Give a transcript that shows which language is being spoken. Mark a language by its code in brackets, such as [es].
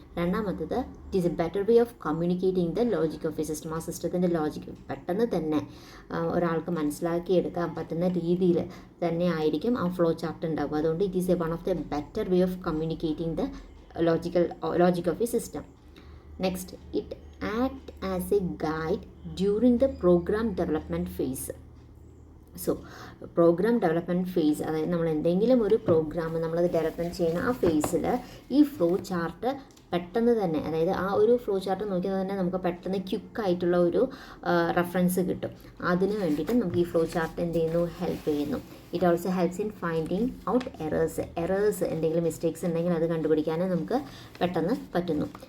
[ml] രണ്ടാമത്തത്, [en] It is a better way of communicating the logic of a system. [ml] ആ സിസ്റ്റത്തിൻ്റെ logic പെട്ടെന്ന് തന്നെ ഒരാൾക്ക് മനസ്സിലാക്കിയെടുക്കാൻ പറ്റുന്ന രീതിയിൽ തന്നെ ആയിരിക്കും ആ ഫ്ലോ ചാർട്ട് ഉണ്ടാകും. അതുകൊണ്ട് [en] It is a one of the better way of communicating the logic of a system. Next, it act as a guide during the program development phase. [ml] So programme development face, അതായത് നമ്മൾ എന്തെങ്കിലും ഒരു programme നമ്മളത് development ചെയ്യുന്ന ആ ഫേസിൽ ഈ flow chart പെട്ടെന്ന് തന്നെ, അതായത് ആ ഒരു ഫ്ലോ ചാർട്ട് നോക്കിയാൽ തന്നെ നമുക്ക് പെട്ടെന്ന് ക്വിക്കായിട്ടുള്ള ഒരു റെഫറൻസ് കിട്ടും. അതിന് വേണ്ടിയിട്ട് നമുക്ക് ഈ ഫ്ലോ ചാർട്ട് എന്ത് ചെയ്യുന്നു, ഹെൽപ്പ് ചെയ്യുന്നു. [en] it also helps in finding out errors [ml] എന്തെങ്കിലും മിസ്റ്റേക്സ് ഉണ്ടെങ്കിൽ അത് കണ്ടുപിടിക്കാനും നമുക്ക് പെട്ടെന്ന് പറ്റുന്നു.